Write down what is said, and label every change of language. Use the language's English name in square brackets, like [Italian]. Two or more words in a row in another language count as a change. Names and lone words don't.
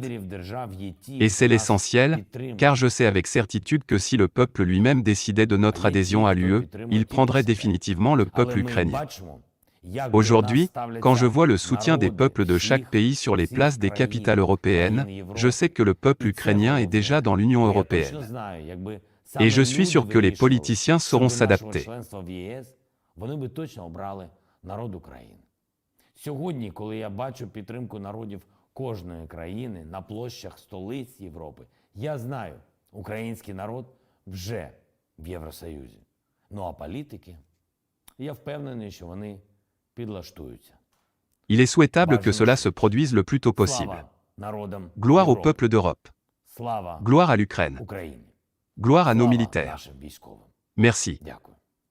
[French] Et c'est l'essentiel, car je sais avec certitude que si le peuple lui-même décidait de notre adhésion à l'UE, il prendrait définitivement le peuple ukrainien. Aujourd'hui, quand je vois le soutien des peuples de chaque pays sur les places des capitales européennes, je sais que le peuple ukrainien est déjà dans l'Union européenne. Et je suis sûr que les politiciens sauront s'adapter. [Ukrainian] Сьогодні, коли я бачу підтримку народів кожної країни на площах столиць Європи, я знаю, український народ вже в Євросоюзі. Ну а політики, я впевнений, що вони підлаштуються. [French] Il est souhaitable que cela se produise le plus tôt possible. [Ukrainian] Слава народам [French] Gloire au [Ukrainian] Європи. [French] peuple d'Europe. [Ukrainian] Слава [French] Gloire à l'Ukraine. [Ukrainian] Україні. [French] Gloire à nos [Ukrainian] Слава [French] militaires. [Ukrainian] нашим військовим. [French] Merci. [Ukrainian] Дякую.